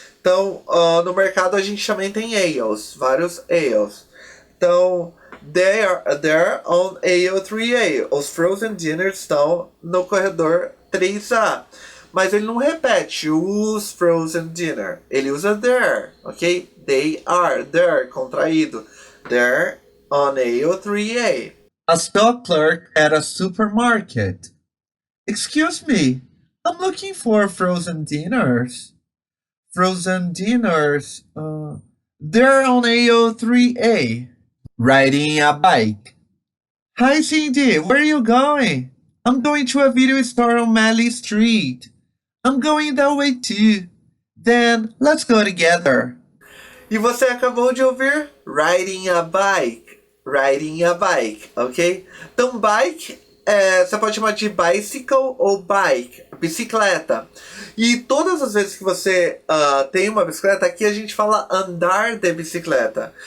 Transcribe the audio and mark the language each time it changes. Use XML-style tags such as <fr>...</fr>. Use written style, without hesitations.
<pt>Então, no mercado a gente também tem aisles, vários aisles.</pt> <en>Então, they're on aisle 3A.</en> <pt>Os frozen dinners estão no corredor 3A. Mas ele não repete os frozen dinner. Ele usa there, ok?</pt> <en>They are there, contraído. They're on aisle 3A. A stock clerk at a supermarket. Excuse me, I'm looking for frozen dinners. Frozen dinners. They're on aisle 3A. Riding a bike. Hi, Cindy. Where are you going? I'm going to a video store on Malley Street. I'm going that way too. Then let's go together.</en> <pt>E você acabou de ouvir</pt> <en>riding a bike. Riding a bike,</en> <pt>ok? Então, bike você pode chamar de bicycle ou bike, bicicleta. E todas as vezes que você tem uma bicicleta, aqui a gente fala andar de bicicleta.</pt>